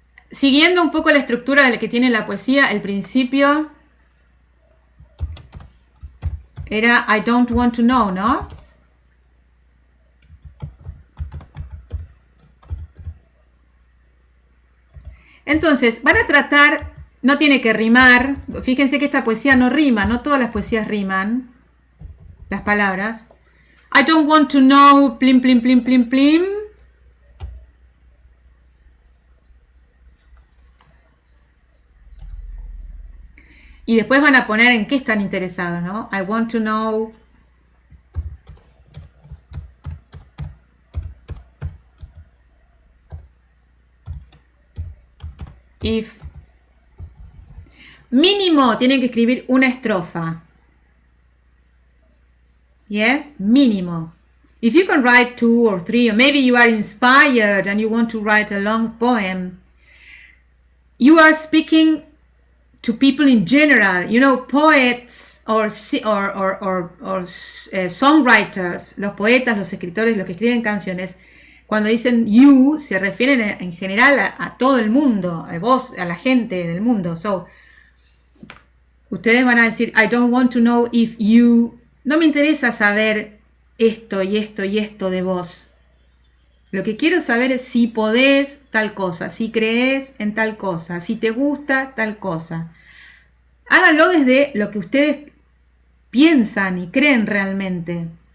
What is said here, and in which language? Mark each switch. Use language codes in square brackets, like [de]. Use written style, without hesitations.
[es] Siguiendo un poco la estructura de la que tiene la poesía, el principio era [en] I don't want to know, [es] ¿no? Entonces, van a tratar no tiene que rimar. Fíjense que esta poesía no rima, no todas las poesías riman. Las palabras. [en] I don't want to know, plim, plim, plim, plim, plim. [es] Y después van a poner en qué están interesados, ¿no? [en] I want to know. [es] If. Mínimo tienen que escribir una estrofa. Yes, mínimo. [en] If you can write 2 or 3, or maybe you are inspired and you want to write a long poem, you are speaking to people in general. You know, poets or songwriters, [es] los poetas, los escritores, los que escriben canciones, cuando dicen you, se refieren en general a todo el mundo, a vos, a la gente del mundo. [en] So, [es] ustedes van a decir, [en] I don't want to know if you... [es] No me interesa saber esto y esto y esto de vos. Lo que quiero saber es si podés tal cosa, si crees en tal cosa, si te gusta tal cosa. Háganlo desde lo que ustedes piensan y creen realmente.